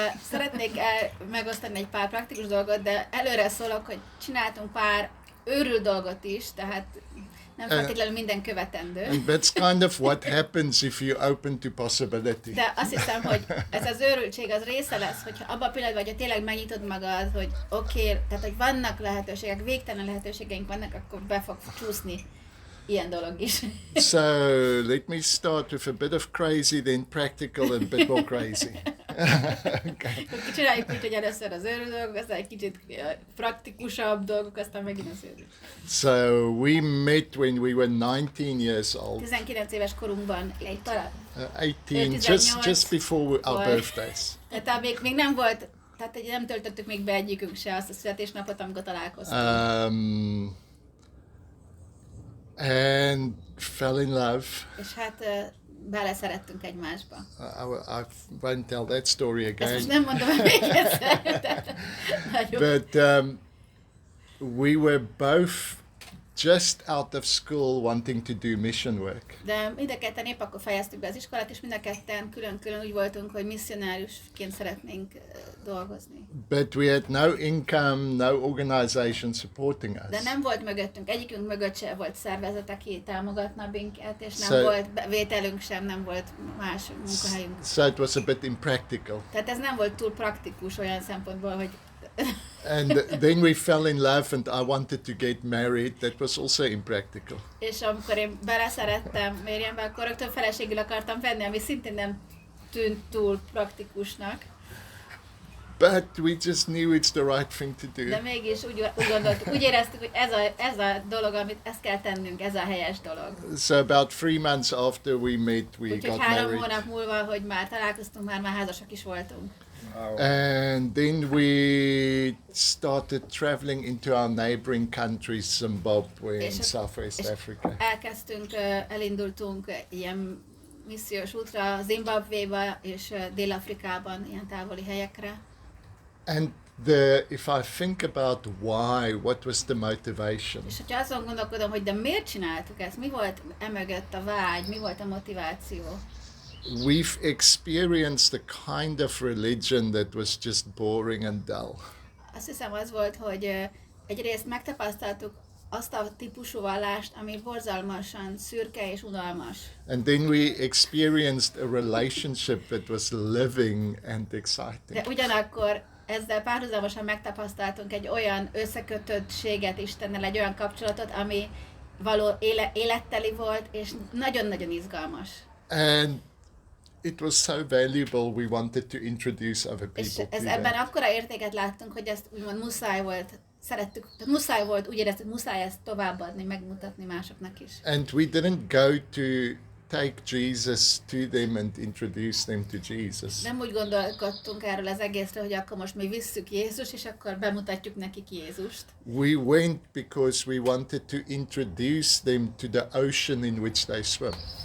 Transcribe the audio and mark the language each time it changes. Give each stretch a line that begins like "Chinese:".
Hungarian: Szeretnék megosztani egy pár praktikus dolgot, de előre szólok, hogy csináltunk pár őrült dolgot is, tehát Nem feltétlenül minden követendő.
English: And that's kind of what happens if you open to possibility.
Hungarian: De azt hiszem, hogy ez az őrültség az része lesz, hogyha abban a pillanatban, hogyha tényleg megnyitod magad, hogy oké, tehát hogy vannak lehetőségek, végtelen lehetőségeink vannak, akkor be fog csúszni ilyen dolog is.
English: So let me start with a bit of crazy, then practical and a bit more crazy. Okay.
Hungarian: Csináljuk úgy, hogy először az őrült dolgok, aztán egy kicsit praktikusabb dolgok, aztán megint az őrült.
English: So we met when we were 19 years old.
Hungarian: 19 éves korunkban egy talán.
English: 18, just before our birthdays.
Hungarian: Tehát még nem volt, tehát nem töltöttük még be egyikünk se azt a születésnapot, amikor találkoztunk.
English: And fell in love.
Hungarian: És hát beleszerettünk egymásba.
English: I won't tell that story again.
Hungarian: Ezt most nem mondom el még egyszer.
English: But we were both just out of school wanting to do mission work.
Hungarian: De mind a ketten épp akkor fejeztük be az iskolát, és mind a ketten külön-külön úgy voltunk, hogy misszionáriusként szeretnénk dolgozni.
English: But we had no income, no organization supporting us.
Hungarian: De nem volt mögöttünk, egyikünk mögött sem volt szervezet, aki támogatna minket, és nem volt vételünk sem, nem volt más munkahelyünk.
English: So it was a bit impractical.
Hungarian: Tehát ez nem volt túl praktikus olyan szempontból, hogy
English: And then we fell in love and I wanted to get married. That was also impractical.
Hungarian: És amikor én beleszerettem Mériambe, akkor rögtön feleségül akartam venni, ami szintén nem tűnt túl praktikusnak.
English: But we just knew it's the right thing to do.
Hungarian: De mégis úgy gondoltuk, úgy éreztük, hogy ez a dolog, amit ezt kell tennünk, ez a helyes dolog.
English: So about 3 months after we met, we
Hungarian: Úgyhogy
English: got
Hungarian: 3
English: married.
Hungarian: hónap múlva, hogy már találkoztunk, már házasak is voltunk.
English: And then we started traveling into our neighboring countries, Zimbabwe and Southwest Africa.
Hungarian: Elindultunk ilyen missziós útra Zimbabvéba és Dél-Afrikában, ilyen távoli helyekre.
English: And if I think about why, what was the motivation?
Hungarian: És hogyha azon gondolkodom, hogy de miért csináltuk ezt, mi volt emögött a vágy, mi volt a motiváció?
English: We've experienced a kind of religion that was just boring and dull.
Hungarian: Azt hiszem az volt, hogy egyrészt megtapasztaltuk azt a típusú vallást, ami borzalmasan szürke és unalmas.
English: And then we experienced a relationship that was living and exciting.
Hungarian: De ugyanakkor ezzel párhuzamosan megtapasztaltunk egy olyan összekötöttséget Istennel, egy olyan kapcsolatot, ami való életteli volt, és nagyon-nagyon izgalmas.
English: And it was so valuable, we wanted to introduce other people
Hungarian: És
English: to
Hungarian: ebben
English: that.
Hungarian: akkora értéket láttunk, hogy ezt úgymond muszáj volt, szerettük, muszáj volt, úgy éreztük, muszáj ezt továbbadni, megmutatni másoknak is.
English: And we didn't go to take Jesus to them and introduce them to Jesus.
Hungarian: Nem úgy gondolkodtunk erről az egészről, hogy akkor most mi visszük Jézus, és akkor bemutatjuk nekik Jézust.
English: We went because we wanted to introduce them to the ocean in which they swim.